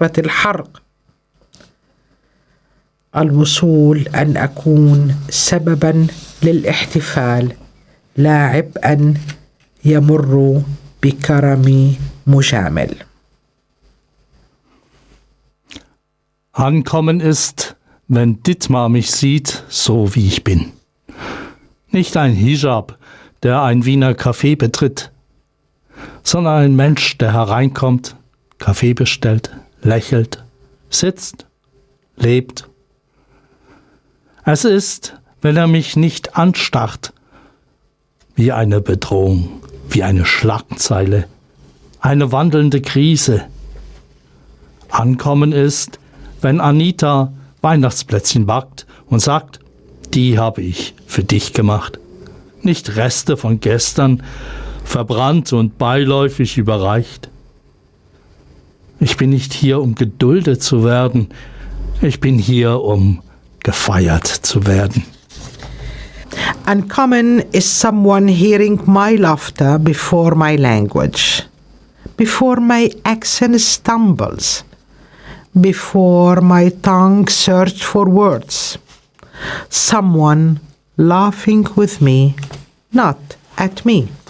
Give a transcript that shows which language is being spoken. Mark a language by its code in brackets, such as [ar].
[ar] الحرق الوصول أن أكون سببا للاحتفال لا عبئا يمر بكرمي مجامل. [de] Ankommen ist, wenn Dittmar mich sieht, so wie ich bin. Nicht ein Hijab, der ein Wiener Café betritt, sondern ein Mensch, der hereinkommt, Kaffee bestellt, lächelt, sitzt, lebt. Es ist, wenn er mich nicht anstarrt, wie eine Bedrohung, wie eine Schlagzeile, eine wandelnde Krise. Ankommen ist, wenn Anita Weihnachtsplätzchen backt und sagt, die habe ich für dich gemacht. Nicht Reste von gestern, verbrannt und beiläufig überreicht. Ich bin nicht hier, um geduldet zu werden. Ich bin hier, um gefeiert zu werden. [en] Ankommen is someone hearing my laughter before my language, before my accent stumbles, before my tongue search for words. Someone laughing with me, not at me.